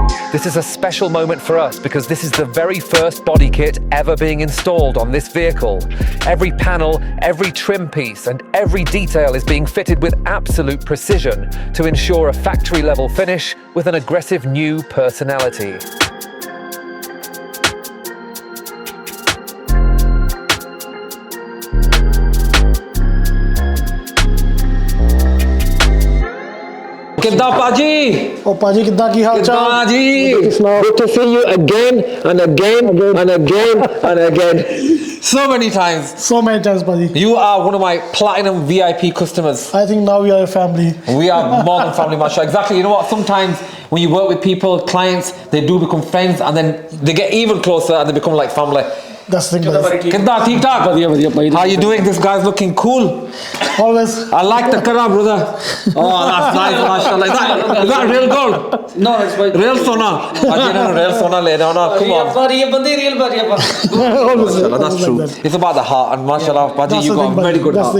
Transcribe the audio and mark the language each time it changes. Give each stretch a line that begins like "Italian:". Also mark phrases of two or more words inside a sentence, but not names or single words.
English: This is a special moment for us because this is the very first body kit ever being installed on this vehicle. Every panel, every trim piece, and every detail is being fitted with absolute precision to ensure a factory-level finish with an aggressive new personality.
Punjabi: ਕਿੱਦਾਂ ਪਾਜੀ? ਓਹ, ਪਾਜੀ, ਕਿੱਦਾਂ ਕੀ ਹਾਲ ਚਾਲ? Paaji?
English: Good to see you again and again and again and again. So many times. So many times, Paaji. You are one of my platinum VIP customers. I think now we are a family. We are more than family, mashallah. Exactly. You know what? Sometimes when you work with people, clients, they do become friends and then they get even closer and they become like family. That's the thing, Paaji.
Punjabi: ਕਿੱਦਾਂ, ਠੀਕ ਠਾਕ?
English: How you doing? This guy's looking cool. Always. I like the kara, brother. Oh, that's nice, mashallah. Is that real gold? No, it's my Real sona. Real sona le no, come on. Mashallah, that's true. It's about the heart and mashallah, Paaji, you got a very good heart.